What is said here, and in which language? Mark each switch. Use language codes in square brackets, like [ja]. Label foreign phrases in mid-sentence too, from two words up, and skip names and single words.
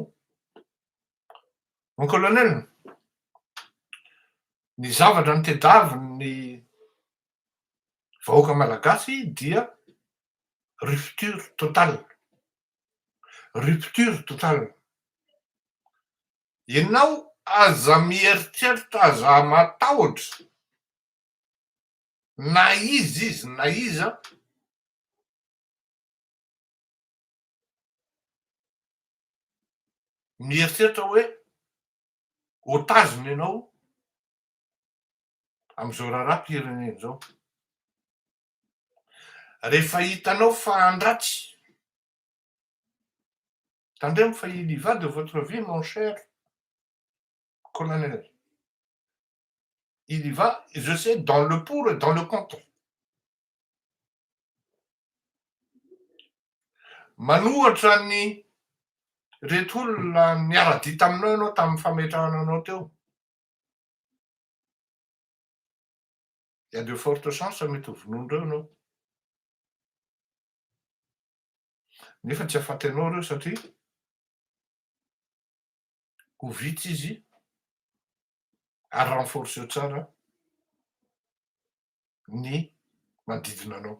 [mg] Mon colonel, ny zavatra notedaviny vahoaka malagasy dia [fr] rupture totale. Rupture totale. [mg] Ianao aza mieritreritra, aza matahotra, na izy na iza, mieritreritra hoe otaziny ianao am'izao raharaham-pirenena zao. Rehefa hitanao fa andratsy, tandremo fa [fr] il y va de votre vie mon cher colonel. Il y va, je sais, dans le pour et dans le contre. [mg] Manohatra ny reto olona niara-dia taminao ianao tamin'ny fametrahana anao teo. [fr] Il y a de fortes chances [mg] mety ho vonondreo ianao. Nefa tsy ahafantanao reo satria ho vitsy izy ary renforceo tsara ny manodidina anao.